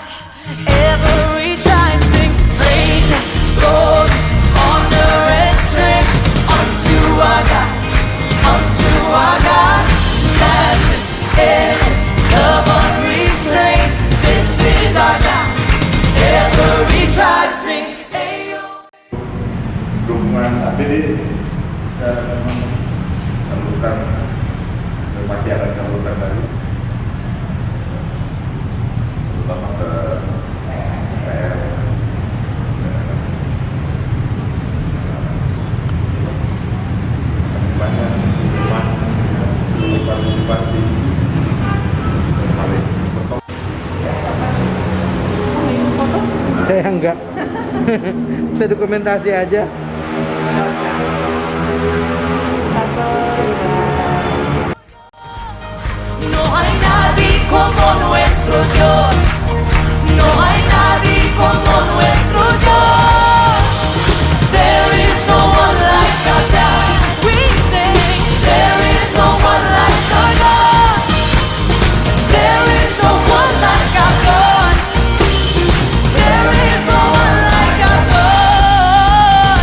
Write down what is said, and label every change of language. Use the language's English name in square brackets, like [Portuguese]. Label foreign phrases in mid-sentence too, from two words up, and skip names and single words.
[English] Every tribe sing praise and glory, honor and strength unto our God, unto our God. Matchless, endless, love unrestrained. This is our God. Every tribe sing. [Indonesian] Ayo. Dukungan APD saya memang salurkan dan masih akan salurkan lagi, terutama ke PR. Masih banyak dukungan seluruh partisipasi saling bertolak. Saya enggak. Saya dokumentasi aja. [Spanish] No hay nadie como nuestro Dios. No hay nadie como nuestro Dios. [English] There is no one like our God. We sing. There is no one like our God. There is no one like our God. There is no one like our God.